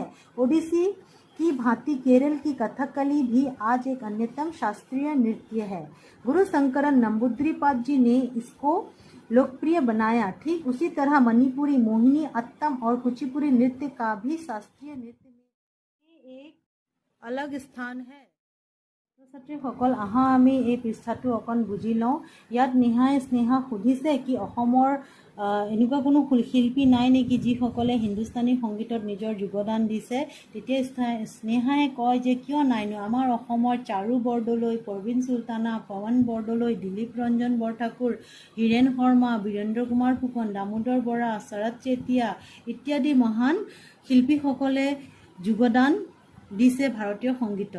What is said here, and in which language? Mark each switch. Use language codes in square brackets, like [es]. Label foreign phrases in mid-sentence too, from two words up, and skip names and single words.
[hi] ओडिसी की भांति केरल की कथकली भी आज एक अन्यतम शास्त्रीय नृत्य है। गुरु शंकरन नंबूद्रिपाद जी ने इसको लोकप्रिय बनाया। ठीक उसी तरह मणिपुरी, मोहिनी अट्टम और कुचिपुड़ी नृत्य का भी शास्त्रीय नृत्य में एक अलग स्थान है। [as] ছাত্ৰীসকল আহা আমি এই পৃষ্ঠাটো অকণ বুজি লওঁ। ইয়াত নেহাই স্নেহাক সুধিছে কি অসমৰ এনেকুৱা কোনো শিল্পী নাই নেকি যিসকলে হিন্দুস্তানী সংগীতত নিজৰ যোগদান দিছে। তেতিয়া স্নেহাই কয় যে কিয় নাইনো, আমাৰ অসমৰ চাৰু বৰদলৈ, পৰৱীন সুলতানা, পৱন বৰদলৈ, দিলীপ ৰঞ্জন বৰঠাকুৰ, হীৰেন শৰ্মা, বীৰেন্দ্ৰ কুমাৰ ফুকন, দামোদৰ বৰা, শৰৎ চেতিয়া ইত্যাদি মহান শিল্পীসকলে যোগদান দিছে ভাৰতীয় সংগীতত।